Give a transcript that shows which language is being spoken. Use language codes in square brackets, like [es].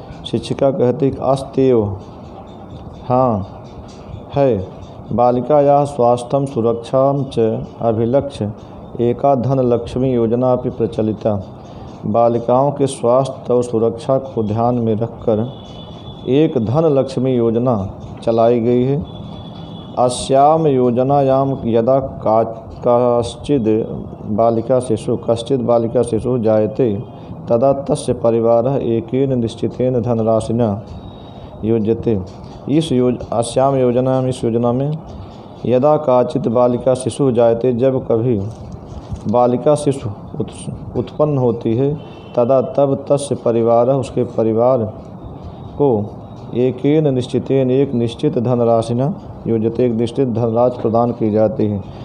[hi] शिक्षिका कहती कि अस्त्येव, हाँ है। [sa] बालिकायाः स्वास्थ्यं सुरक्षां च अभिलक्ष्य एका धनलक्ष्मी योजना अपि प्रचलिता। [hi] बालिकाओं के स्वास्थ्य और सुरक्षा को ध्यान में रखकर एक धनलक्ष्मी योजना चलाई गई है। [sa] अस्याम योजनायां यदा कश्चित् बालिका शिशु जायते तदा तस्य परिवारः एकेन निश्चितेन धनराशिना योज्यते। अस्याम योजना, [hi] इस योजना में [sa] यदा काचित बालिका शिशु जायते, [hi] जब कभी बालिका शिशु उत्पन्न होती है, तदा तब [sa] तस्य परिवार, [hi] उसके परिवार को [sa] एकेन निश्चितेन, [hi] एक निश्चित [sa] धनराशिना योज्यते, [hi] एक निश्चित धनराशि प्रदान की जाती है।